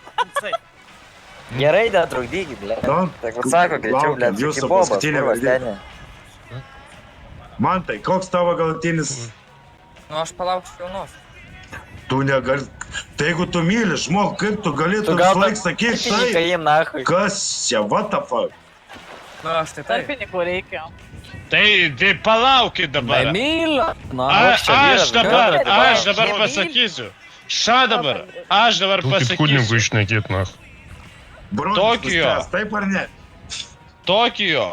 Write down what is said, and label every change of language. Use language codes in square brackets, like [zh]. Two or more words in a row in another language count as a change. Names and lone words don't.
[lt] Gerai, netrukdykit, blė. Tak sako, greičiau, blė, jūsų paskutinė valdė. Mantai, koks tavo galutinis? Aš palauksiu jaunos. Tu negali... Tai jeigu tu myli žmogų, kaip tu galėtum visą laiką sakyti tai? Kas čia, [en] what the fuck? [lt] Aš tai taip. Tarpininkų reikia. Tai palaukit dabar. Aš dabar pasakysiu. Aš dabar pasakysiu. Kunigu išnekėt, na. Tokijo. Taip ar ne? Tokijo.